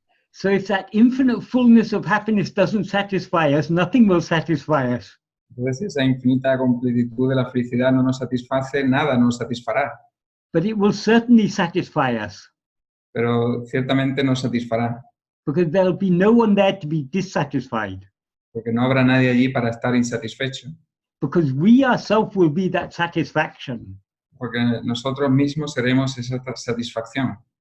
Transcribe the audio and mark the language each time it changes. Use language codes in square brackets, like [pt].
[en] So if that infinite fullness of happiness doesn't satisfy us, nothing will satisfy us. [es] Entonces esa infinita completitud de la felicidad no nos satisface, nada nos satisfará. [en] But it will certainly satisfy us. [es] Pero ciertamente nos satisfará. [en] Because there'll be no one there to be dissatisfied. [es] Porque no habrá nadie allí para estar insatisfecho. [en] Because we ourselves will be that satisfaction. [es] Porque nosotros mismos seremos esa satisfacción.